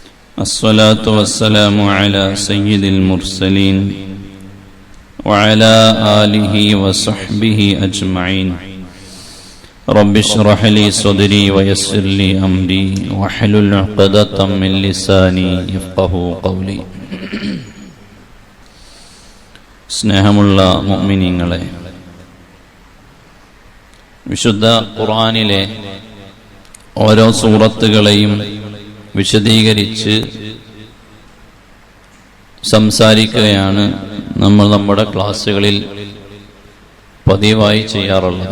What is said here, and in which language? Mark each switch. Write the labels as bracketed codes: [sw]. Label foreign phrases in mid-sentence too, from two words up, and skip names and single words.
[ar] الصلاة والسلام على سيد المرسلين وعلى آله وصحبه أجمعين. رب اشرح لي صدري ويسر لي أمري واحلل عقدة من لساني يفقهوا قولي. [ml] സ്നേഹമുള്ള മുഅ്മിനീങ്ങളെ, വിശുദ്ധ ഖുർആനിലെ ഓരോ സൂറത്തുകളെയും വിശദീകരിച്ച് സംസാരിക്കുകയാണ് നമ്മൾ നമ്മുടെ ക്ലാസ്സുകളിൽ പതിവായി ചെയ്യാറുള്ളത്.